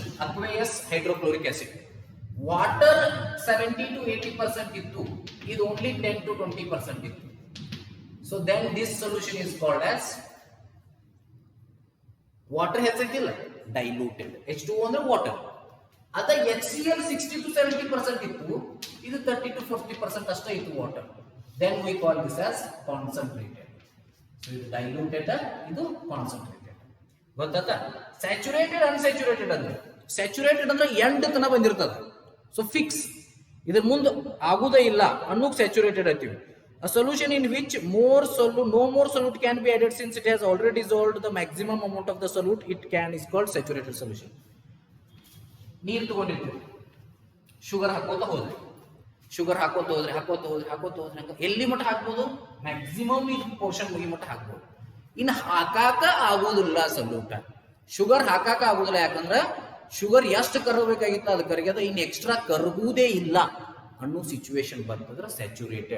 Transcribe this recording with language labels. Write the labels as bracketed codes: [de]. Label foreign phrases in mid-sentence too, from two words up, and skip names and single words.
[en] aqueous hydrochloric acid. [kn] ವಾಟರ್ 70 to 80% ಇತ್ತು, ಇದು ಓನ್ಲಿ 10 to 20% ಇತ್ತು. [en] so then this solution is called as water ಹೆಚ್ಚೈತಿಲ್ಲ, ಡೈಲ್ಯೂಟೆಡ್. [kn] H2O ಅಂದ್ರೆ ವಾಟರ್. ಅದ HCl 60 to 70% ಇತ್ತು, ಇದು 30 to 40% ಅಷ್ಟೇ ಇತ್ತು ವಾಟರ್. [en] Then we call this as concentrated. [kn] So ಇದು diluted, ಇದು concentrated. ಗೊತ್ತಾಯ್ತಾ? [en] Saturated, unsaturated [kn] ಅಂದ್ರೆ ಸ್ಯಾಚುರೇಟೆಡ್ ಅಂದ್ರೆ ಎಂಡ್ ತನ ಬಂದಿರ್ತದ. [en] so fix, [kn] ಇದ್ರ ಮುಂದೆ ಆಗುದೇ ಇಲ್ಲ ಅನ್ನೋಕ್ ಸ್ಯಾಚುರೇಟೆಡ್ ಅಂತೀವಿ. [en] A solution in which no more solute can be added since it has already dissolved the maximum amount of the solute, it can is called saturated solution. [kn] ನೀರು ತಗೊಂಡಿರ್ತೀವಿ, ಶುಗರ್ ಹಾಕೋತಾ ಹೋದ್ರಿ, ಶುಗರ್ ಹಾಕೋತ ಹೋದ್ರೆ ಎಲ್ಲಿ ಮಟ್ಟ ಹಾಕ್ಬೋದು, ಮ್ಯಾಕ್ಸಿಮಮ್ ಈ ಪೋರ್ಷನ್ ಮುಗಿ ಮಟ್ಟ ಹಾಕ್ಬೋದು. ಇನ್ನು ಹಾಕಾಕ ಆಗೋದಿಲ್ಲ [en] solute, sugar [kn] ಹಾಕಾಕ ಆಗೋದಿಲ್ಲ. ಯಾಕಂದ್ರೆ ಶುಗರ್ ಎಷ್ಟು ಕರಗಬೇಕಾಗಿತ್ತು ಅದು ಕರಗ್ಯದ, ಇನ್ನು ಎಕ್ಸ್ಟ್ರಾ ಕರಗುವುದೇ ಇಲ್ಲ ಅನ್ನೋ ಸಿಚುವೇಶನ್ ಬಂತಂದ್ರೆ ಸ್ಯಾಚುರೇಟೆಡ್.